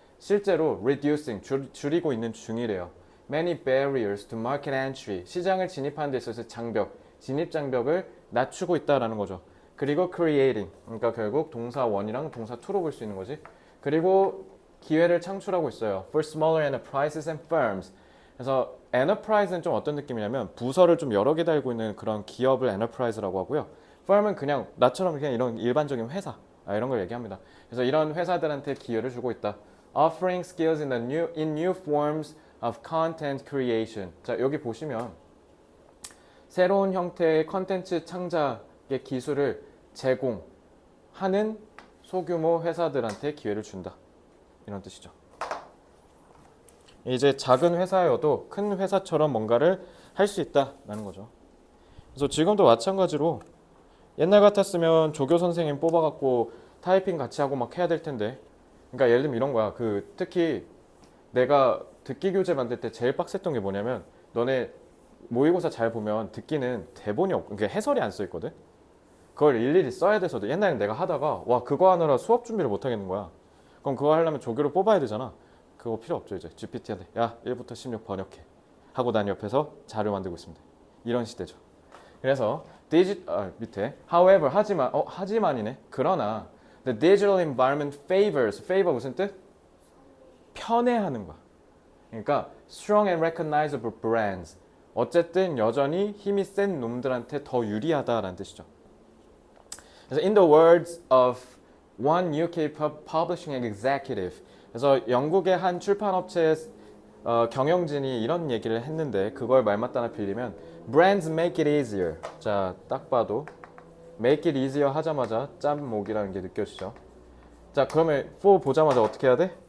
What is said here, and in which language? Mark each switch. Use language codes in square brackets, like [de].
[ko] 실제로 reducing 줄이고 있는 중이래요. [en] Many barriers to market entry, [ko] 시장을 진입하는 데 있어서 진입 장벽을 낮추고 있다라는 거죠. 그리고 creating, 그러니까 결국 동사 원이랑 동사 to로 볼 수 있는 거지. 그리고 기회를 창출하고 있어요. [en] For smaller enterprises and firms. [ko] 그래서 enterprise는 좀 어떤 느낌이냐면 부서를 좀 여러 개 달고 있는 그런 기업을 enterprise라고 하고요. firm은 그냥 나처럼 그냥 이런 일반적인 회사 이런 걸 얘기합니다. 그래서 이런 회사들한테 기회를 주고 있다. [en] Offering skills in new forms of content creation. [ko] 자, 여기 보시면 새로운 형태의 컨텐츠 창작의 기술을 제공하는 소규모 회사들한테 기회를 준다. 이런 뜻이죠. 이제 작은 회사여도 큰 회사처럼 뭔가를 할 수 있다라는 거죠. 그래서 지금도 마찬가지로 옛날 같았으면 조교 선생님 뽑아갖고 타이핑 같이 하고 막 해야 될 텐데. 그러니까 예를 들면 이런 거야. 특히 내가 듣기 교재 만들 때 제일 빡셌던 게 뭐냐면 너네 모의고사 잘 보면 듣기는 대본이 그러니까 해설이 안 써 있거든. 그걸 일일이 써야 돼서 옛날에 내가 하다가 와 그거 하느라 수업 준비를 못 하겠는 거야. 그럼 그거 하려면 조교를 뽑아야 되잖아. 그거 필요 없죠. 이제 GPT한테 야 1부터 16 번역해 하고 난 옆에서 자료 만들고 있습니다. 이런 시대죠. 그래서 밑에 however 하지만이네. [en] 그러나 the digital environment favor [ko] 무슨 뜻? 편애하는 거야. [en] 그러니까 strong and recognizable brands. [ko] 어쨌든 여전히 힘이 센 놈들한테 더 유리하다라는 뜻이죠. [en] 그래서 in the words of one UK publishing executive. [ko] 그래서 영국의 한 출판업체의 경영진이 이런 얘기를 했는데 그걸 말맞다나 빌리면 [en] brands make it easier. [ko] 자, 딱 봐도 [en] make it easier [ko] 하자마자 짬목이라는 게 느껴지죠. 자, 그러면 for 보자마자 어떻게 해야 돼?